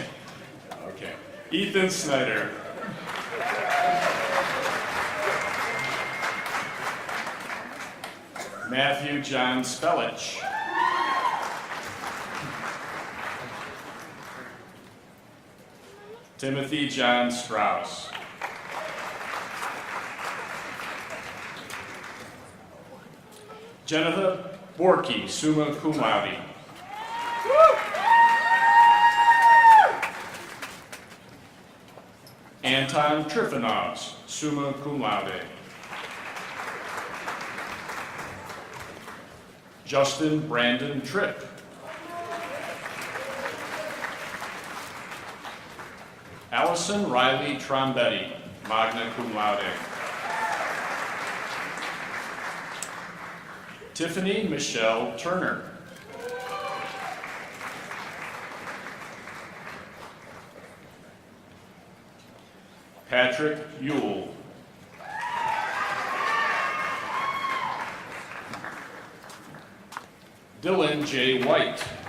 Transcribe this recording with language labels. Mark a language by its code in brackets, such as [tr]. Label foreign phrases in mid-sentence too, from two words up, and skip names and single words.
[en] Okay. Ethan Snyder. Matthew John Spellich. Timothy John Strauss. Jennifer Borkey, [la] summa cum laude. [en] Anton Trifonovs, [la] summa cum laude. [en] Justin Brandon Tripp. Allison Riley Trombetti, [la] magna cum laude. [en] Tiffany Michelle Turner. Patrick Yule. Dylan J. White.